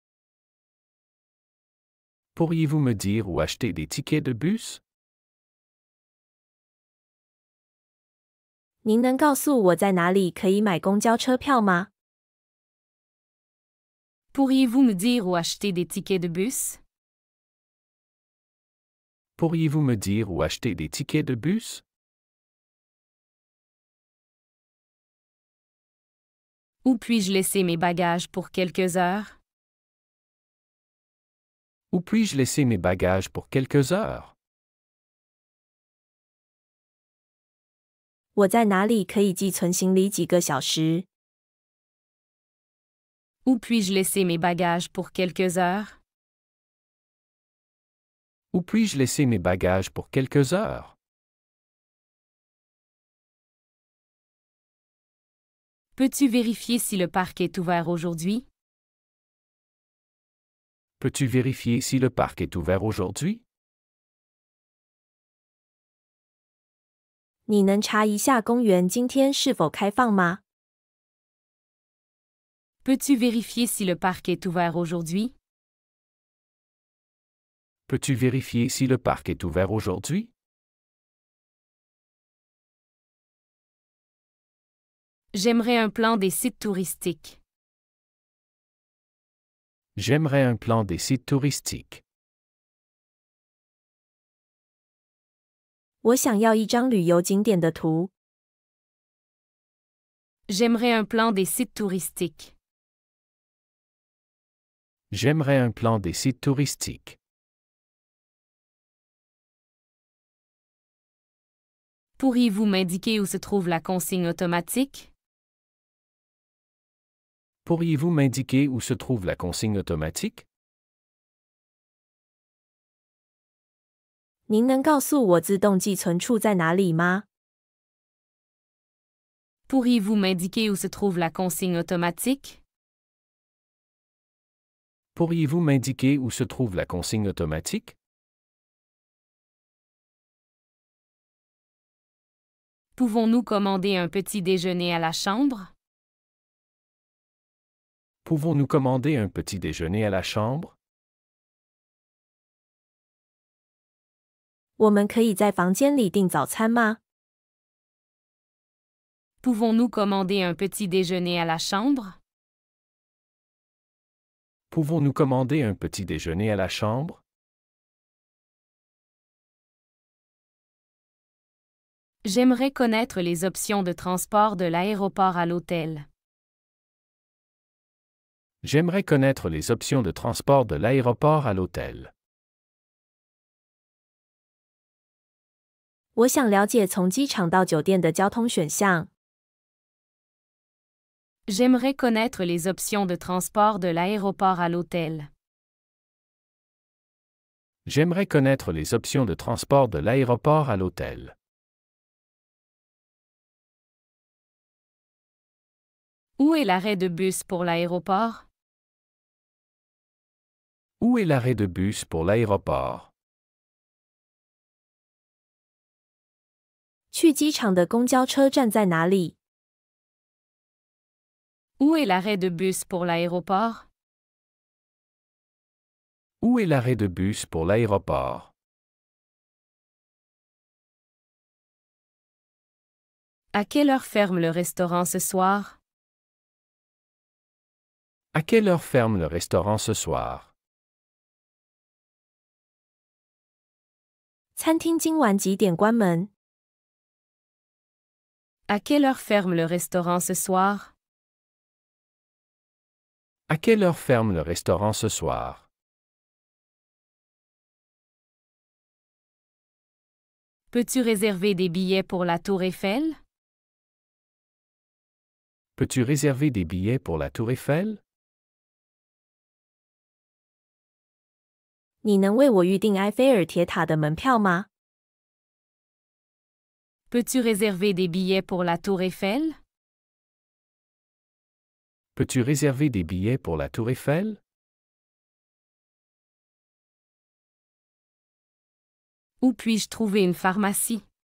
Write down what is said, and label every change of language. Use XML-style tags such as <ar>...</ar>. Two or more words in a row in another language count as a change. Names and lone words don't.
<fr>Pourriez-vous me dire où acheter des tickets de bus?</fr> <zh>您能告诉我在哪里可以买公交车票吗？</zh> <fr>Pourriez-vous me dire où acheter des tickets de bus? Pourriez-vous me dire où acheter des tickets de bus? Où puis-je laisser mes bagages pour quelques heures? Où puis-je laisser mes bagages pour quelques heures?</fr> <zh>我在哪里可以寄存行李几个小时？</zh> <fr>Où puis-je laisser mes bagages pour quelques heures? Où puis-je laisser mes bagages pour quelques heures? Peux-tu vérifier si le parc est ouvert aujourd'hui? Peux-tu vérifier si le parc est ouvert aujourd'hui?</fr> <zh>你能查一下公园今天是否开放吗？</zh> <fr>Peux-tu vérifier si le parc est ouvert aujourd'hui? Peux-tu vérifier si le parc est ouvert aujourd'hui? J'aimerais un plan des sites touristiques. J'aimerais un plan des sites touristiques.</fr> <zh>我想要一张旅游景点的图。</zh> <fr>J'aimerais un plan des sites touristiques. J'aimerais un plan des sites touristiques. Pourriez-vous m'indiquer où se trouve la consigne automatique? Pourriez-vous m'indiquer où se trouve la consigne automatique?</fr> <zh>您能告诉我自动寄存处在哪里吗？</zh> <fr>Pourriez-vous m'indiquer où se trouve la consigne automatique? Pourriez-vous m'indiquer où se trouve la consigne automatique? Pouvons-nous commander un petit déjeuner à la chambre? Pouvons-nous commander un petit déjeuner à la chambre?</fr> <zh>我们可以在房间里订早餐吗？</zh> <fr>Pouvons-nous commander un petit déjeuner à la chambre? Pouvons-nous commander un petit déjeuner à la chambre? J'aimerais connaître les options de transport de l'aéroport à l'hôtel. J'aimerais connaître les options de transport de l'aéroport à l'hôtel.</fr> <zh>我想了解从机场到酒店的交通选项。</zh> <fr>J'aimerais connaître les options de transport de l'aéroport à l'hôtel. J'aimerais connaître les options de transport de l'aéroport à l'hôtel. Où est l'arrêt de bus pour l'aéroport? Où est l'arrêt de bus pour l'aéroport?</fr> <zh>去机场的公交车站在哪里？</zh> <fr>Où est l'arrêt de bus pour l'aéroport? Où est l'arrêt de bus pour l'aéroport? À quelle heure ferme le restaurant ce soir? À quelle heure ferme le restaurant ce soir?</fr> <zh>餐厅今晚几点关门？</zh> <fr>À quelle heure ferme le restaurant ce soir? À quelle heure ferme le restaurant ce soir? Peux-tu réserver des billets pour la Tour Eiffel? Peux-tu réserver des billets pour la Tour Eiffel?</fr> <zh>你能为我预订埃菲尔铁塔的门票吗？</zh> <fr>Peux-tu réserver des billets pour la Tour Eiffel? Peux-tu réserver des billets pour la Tour Eiffel? Où puis-je trouver une pharmacie?</fr>